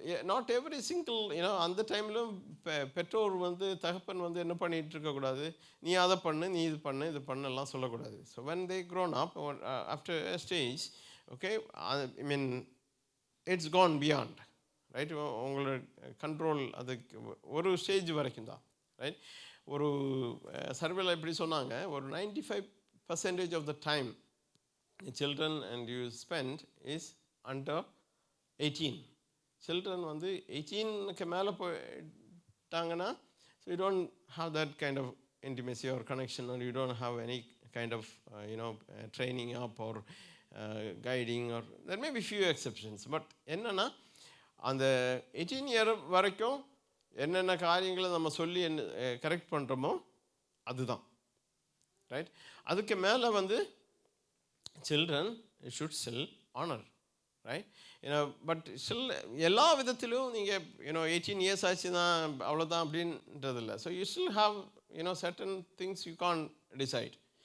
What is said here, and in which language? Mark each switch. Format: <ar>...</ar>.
<ta>Not every single அந்த டைம்லும் பெற்றோர் தகப்பன் என்ன பண்ணிகிட்டு இருக்கக்கூடாது, நீ அதை பண்ணு, நீ இது பண்ணு, இது பண்ணலாம் சொல்லக்கூடாது.</ta> <en>So when they grown up after a stage, okay, I mean it's gone beyond, right?</en> <ta>உங்களோட கண்ட்ரோல் அதுக்கு ஒரு ஸ்டேஜ் வரைக்கும் தான், ரைட்? ஒரு சர்வேல எப்படி சொன்னாங்க, ஒரு</ta> <en>95% of the time the children and you spend is under 18. Children</en> <ta>18க்கு மேலே போயிட்டாங்கன்னா,</ta> <en>So you don't have that kind of intimacy or connection, or you don't have any kind of training up or guiding, or there may be few exceptions.</en> <ta>But என்னென்னா அந்த 18 year வரைக்கும் என்னென்ன காரியங்களை நம்ம சொல்லி correct பண்ணுறோமோ அதுதான், ரைட்?</ta> <en>அதுக்கு மேலே children should still honour, right?</en> <ta>But still எல்லா விதத்திலும் நீங்கள் 18 இயர்ஸ் ஆச்சு தான் அவ்வளோதான் அப்படின்றது இல்லை.</ta> <en>So you still have certain things you can't decide.</en>